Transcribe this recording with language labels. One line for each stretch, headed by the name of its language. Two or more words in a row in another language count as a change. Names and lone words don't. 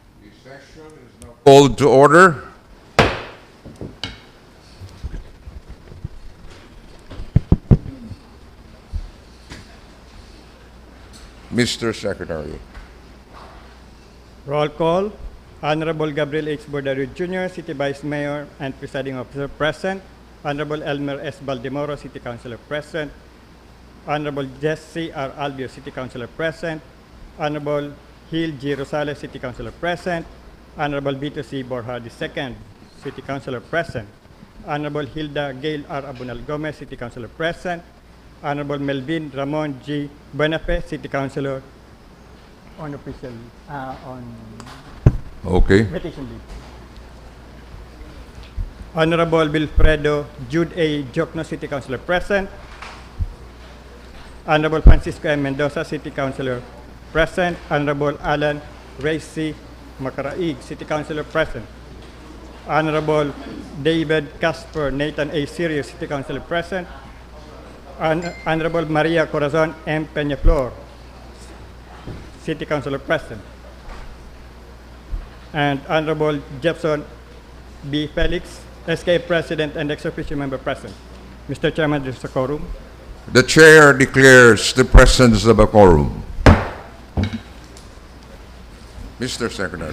English: Called to order. Mr. Secretary. Roll call. Honorable Gabriel H. Bordaro Jr., City Vice Mayor and Presiding Officer present. Honorable Elmer S. Baldemoro, City Councilor present. Honorable Jesse R. Albio, City Councilor present. Honorable Hill G. Rosales, City Councilor present. Honorable Vito C. Borja II, City Councilor present. Honorable Hilda Gail R. Abunal Gomez, City Councilor present. Honorable Melvin Ramon G. Buenafe, City Councilor on official, on Okay. petition leave. Honorable Wilfredo Jude A. Jokno, City Councilor present. Honorable Francisco M. Mendoza, City Councilor present. Honorable Alan Ray C. Macaraig, City Councilor present. Honorable David Casper Nathan A. Sirio, City Councilor present. Honorable Maria Corazon M. Peñaflor, City Councilor present. And Honorable Jefferson B. Felix, SK President and ex-officio member present. Mr. Chairman, there's a quorum. The chair declares the presence of a quorum. Mr. Secretary.